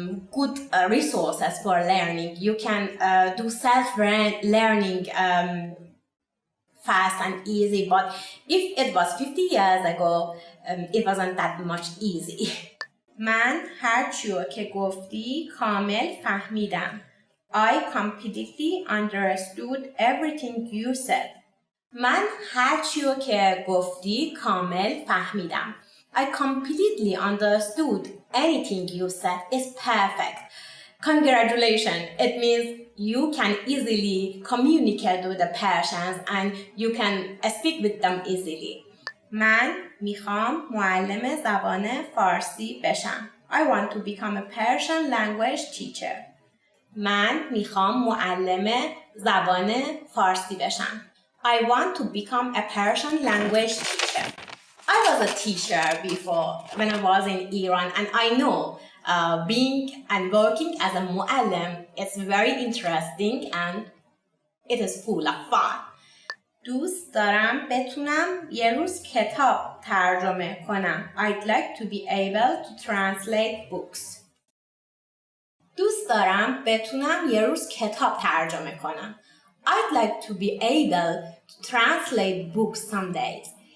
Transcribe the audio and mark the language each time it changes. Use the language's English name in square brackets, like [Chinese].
[English] good resources for learning. You can do self-learning fast and easy, but if it was 50 years ago, it wasn't that much easy. [Persian] من هر چیو که گفتی کامل فهمیدم. [English] I completely understood everything you said. [Persian] من هر چیو که گفتی کامل فهمیدم. [English] I completely understood anything you said. It's perfect. Congratulations. It means you can easily communicate with the Persians and you can speak with them easily. [Persian] من میخوام معلم زبان فارسی بشم. [English] I want to become a Persian language teacher. [Persian] من میخوام معلم زبان فارسی بشم. [English] I want to become a Persian language teacher. I was a teacher before when I was in Iran, and I know being and working as a muallim is very interesting and it is full of fun. [Persian] دوست دارم بتونم یه روز کتاب ترجمه کنم. [English] I'd like to be able to translate books. [Persian] دوست دارم بتونم یه روز کتاب ترجمه کنم. [English] I'd like to be able to translate books some days.